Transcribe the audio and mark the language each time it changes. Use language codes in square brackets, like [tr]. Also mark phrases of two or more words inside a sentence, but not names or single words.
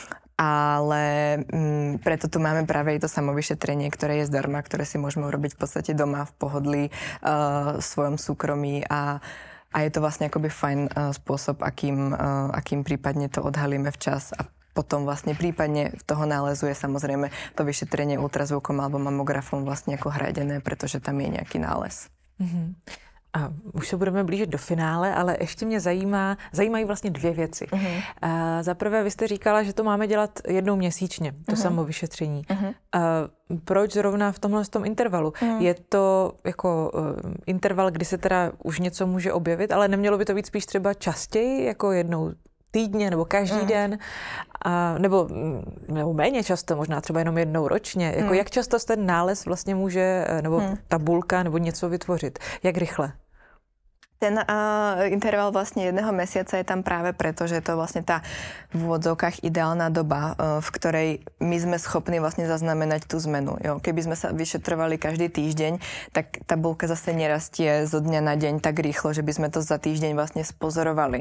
[sk] Ale preto tu máme práve aj to samovyšetrenie, ktoré je zdarma, ktoré si môžeme urobiť v podstate doma v pohodlí, svojom súkromí a je to vlastne akoby fajn spôsob, akým prípadne to odhalíme včas a potom vlastne prípadne toho nálezu je samozrejme to vyšetrenie ultrazvukom alebo mamografom vlastne ako hradené, pretože tam je nejaký nález. Mm-hmm. [cs] A už se budeme blížit do finále, ale ještě mě zajímají vlastně dvě věci. Za prvé, vy jste říkala, že to máme dělat jednou měsíčně, to samovyšetření. Proč zrovna v tomhle tom intervalu? Je to jako interval, kdy se teda už něco může objevit, ale nemělo by to být spíš třeba častěji, jako jednou týdně nebo každý den, nebo méně často, možná třeba jenom jednou ročně. Jako jak často ten nález vlastně může, nebo tabulka, nebo něco vytvořit? Jak rychle? [sk] Ten interval vlastne jedného mesiaca je tam práve preto, že je to vlastne tá v úvodzovkách ideálna doba, v ktorej my sme schopní vlastne zaznamenať tú zmenu. [cs] Jo? [sk] Keby sme sa vyšetrovali každý týždeň, tak tabulka zase nerastie zo dňa na deň tak rýchlo, že by sme to za týždeň vlastne spozorovali.